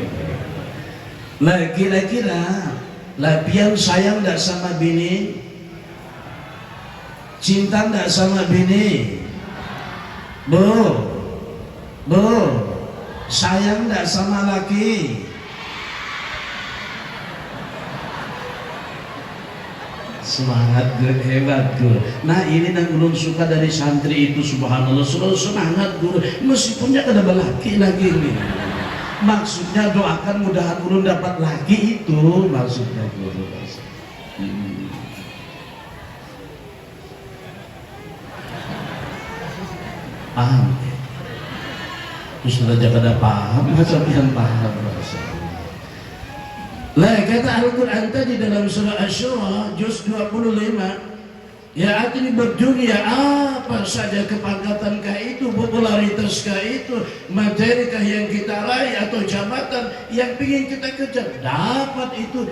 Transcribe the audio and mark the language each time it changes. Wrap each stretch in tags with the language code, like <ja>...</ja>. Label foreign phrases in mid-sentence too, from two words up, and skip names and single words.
<id>Lah kira-kira lah pian sayang nggak sama bini, cinta nggak sama bini, sayang nggak sama laki. Semangat guru, hebat guru. Nah ini yang belum suka dari santri itu, subhanallah, selalu semangat guru, meskipunnya kada belaki lagi nih. Maksudnya doakan mudahan guru dapat laki, itu maksudnya guru. Paham? Terus saja kada paham, masa yang paham rasa. Lah kata Al-Quran tadi dalam surah Asy-Syura juz 25, ya artinya berdunia apa saja, kepangkatankah itu, popularitaskah itu, materikah yang kita raih, atau jabatan yang ingin kita kejar, dapat itu.</id>